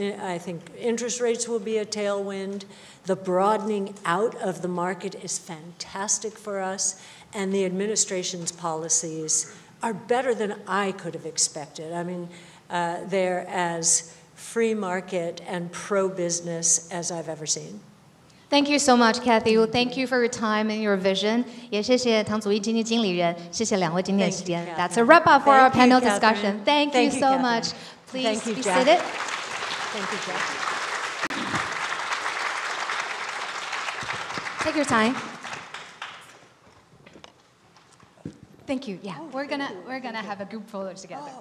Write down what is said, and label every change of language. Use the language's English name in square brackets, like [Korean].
[English] I think interest rates will be a tailwind. The broadening out of the market is fantastic for us. And the administration's policies are better than I could have expected. I mean, they're as free market and pro-business as I've ever seen. Thank you so much, Cathie Wood. Thank you for your time and your vision. [Chinese] 也谢谢唐祖义基金经理人，谢谢两位今天的时间。 [English] That's a wrap up for our panel discussion. Thank you so much. Please be seated. Thank you, Jack. Take your time. Thank you. Yeah, we're gonna have a group photo together.